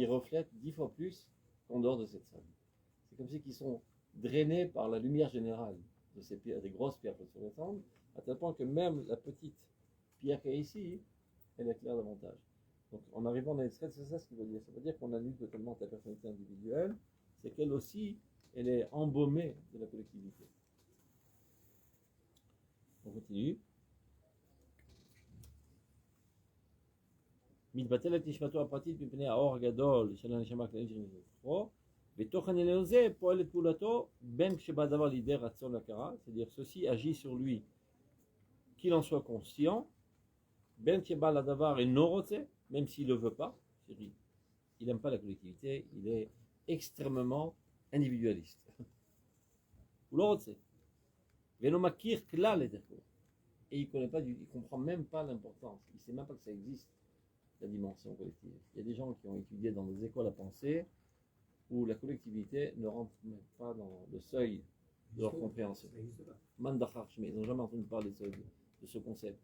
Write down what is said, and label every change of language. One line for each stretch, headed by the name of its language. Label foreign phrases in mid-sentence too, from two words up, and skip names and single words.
French: ils reflètent 10 fois plus qu'en dehors de cette salle. C'est comme si ils sont drainés par la lumière générale de ces pierres, des grosses pierres phosphorescentes, à tel point que même la petite pierre qui est ici, elle éclaire davantage. Donc en arrivant dans l'extrait, c'est ça ce qu'il veut dire. Ça veut dire qu'on annule totalement ta personnalité individuelle, c'est qu'elle aussi, elle est embaumée de la collectivité. On continue.
Hebrew: מתבטלת נשמתו הפרטית מפני האור הגדול של הנשמה הכללית שנמצאת בתוכו, ותוכן עליון זה פועל את פעולתו בין כשבא הדבר לידי רצון להכרה,
French: c'est-à-dire ceci agit sur lui qu'il en soit conscient,
Hebrew: בין כשבא לדבר אינו רוצה,
French: même s'il ne le veut pas, c'est-à-dire il n'aime pas la collectivité, il est extrêmement individualiste.
Hebrew: הוא לא רוצה, ואינו מכיר כלל את ערכו,
French: et il comprend même pas l'importance, il ne sait même pas que ça existe. La dimension collective. Il y a des gens qui ont étudié dans des écoles à pensée où la collectivité ne rentre même pas dans le seuil de leur compréhension. Ça n'existe pas. Mandacharch, mais ils n'ont jamais entendu parler de ce concept.